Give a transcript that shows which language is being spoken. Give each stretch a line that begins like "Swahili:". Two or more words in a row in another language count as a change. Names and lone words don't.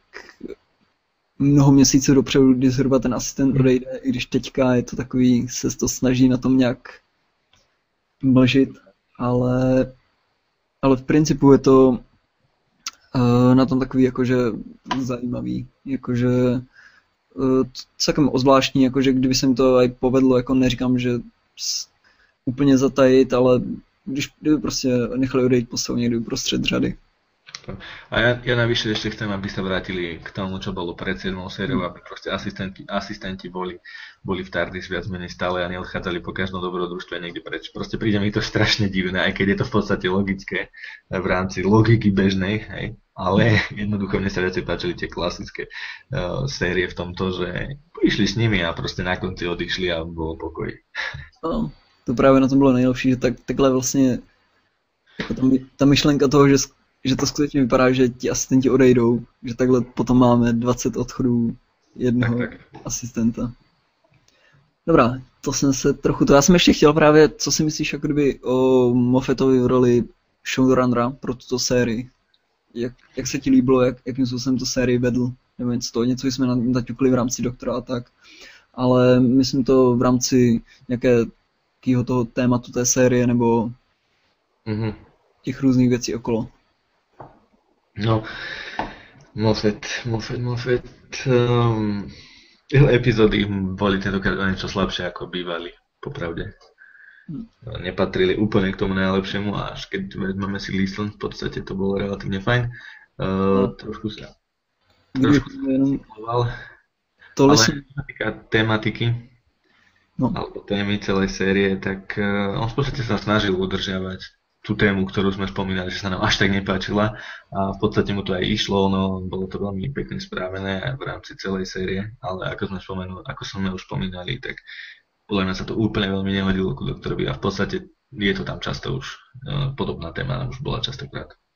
Czech: mnoho měsíců dopředu, kdy zhruba ten asistent odejde, i když teďka je to takový, se to snaží na tom nějak mlžit, ale v principu je to na tom takový jakože zajímavý, jakože celkem ozvláštní, jakože kdyby se mi to aj povedlo, jako neříkám, že úplně zatajit, ale kdyby prostě nechali odejít postavu někdy uprostřed řady.
Slovak: A ja navyše ešte chcem, aby sa vrátili k tomu, čo bolo pred 7. sériou, aby proste asistenti boli v TARDIS viac menej stále a neodchádzali po každom dobrodružstve niekde preč. Proste príde mi to strašne divné, aj keď je to v podstate logické v rámci logiky bežnej, hej, ale jednoducho mne sa viacej páčili tie klasické série v tomto, že išli s nimi a proste na konci odišli a bolo pokoj.
Czech: No, to právě na tom bylo nejlepší, že takhle vlastně jako ta myšlenka toho, že to skutečně vypadá, že ti asistenti odejdou, že takhle potom máme 20 odchodů jednoho asistenta. Dobrá, to jsem se trochu já jsem ještě chtěl právě, co si myslíš jako kdyby o Moffatovi v roli showrunnera pro tuto sérii? Jak se ti líbilo, jakým způsobem tu sérii vedl, nebo něco jsme naťukli v rámci Doktora a tak, ale myslím to v rámci nějakého toho tématu té série, nebo těch různých věcí okolo.
Slovak: No, Moffat, jeho epizódy boli tentokrát o niečo slabšie ako bývali, popravde. Nepatrili úplne k tomu najlepšiemu a až keď vezmeme si Leeson, v podstate to bolo relatívne fajn. Trošku sa zmoval, ale čo sa týka tematiky, alebo témy celej série, tak on v podstate sa snažil udržiavať tú tému, ktorú sme spomínali, že sa nám až tak nepáčila a v podstate mu to aj išlo, no bolo to veľmi pekne správené v rámci celej série, ale ako sme už spomínali, tak podľa mňa sa to úplne veľmi nehodilo ku Doktorovi a v podstate je to tam často už, podobná téma už bola častokrát.